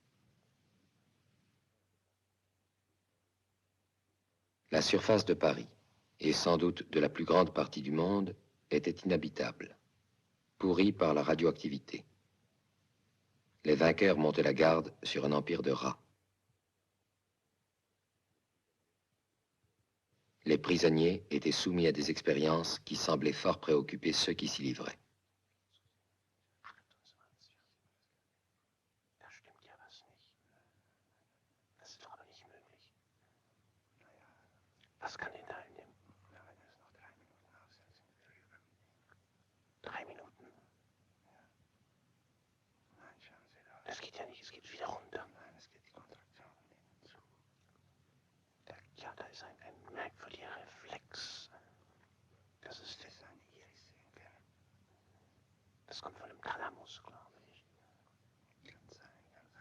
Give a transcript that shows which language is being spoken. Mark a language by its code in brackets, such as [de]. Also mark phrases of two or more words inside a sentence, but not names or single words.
[fr] La surface de Paris, et sans doute de la plus grande partie du monde, était inhabitable, pourrie par la radioactivité. Les vainqueurs montaient la garde sur un empire de rats. Les prisonniers étaient soumis à des expériences qui semblaient fort préoccuper ceux qui s'y livraient. [de] Was kann denn da in dem... Ja, wenn es noch 3 Minuten aussetzt. 3 Minuten? Ja. Nein, schauen Sie da. Das geht ja nicht, es geht wieder runter. Nein, es geht die Kontraktion hinten zu. Ja, da ist ein merkwürdiger Reflex. Das ist eine Iris sehen können. Das kommt von dem Thalamus, glaube ich. Kann sein, kann sein.